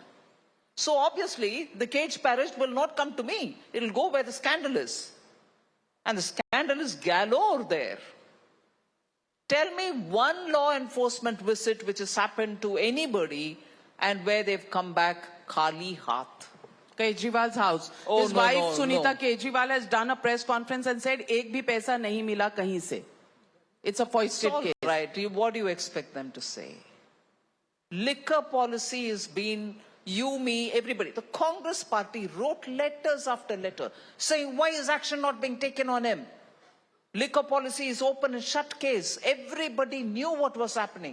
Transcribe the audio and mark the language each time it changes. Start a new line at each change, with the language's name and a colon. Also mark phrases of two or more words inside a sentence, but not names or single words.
English: So obviously, the caged parrot will not come to me. It will go where the scandal is. And the scandal is galore there. Tell me one law enforcement visit which has happened to anybody and where they've come back
Hindi: खाली हाथ.
English: Kejriwal's house. Oh, His wife Sunita Kejriwal has done a press conference and said,
Hindi: "एक भी पैसा नहीं मिला कहीं से."
English: It's a foisted case. Right. What do you expect them to say? Liquor policy has been you, me, everybody. The Congress party wrote letters after letter saying, why is action not being taken on him? Liquor policy is open and shut case. Everybody knew what was happening.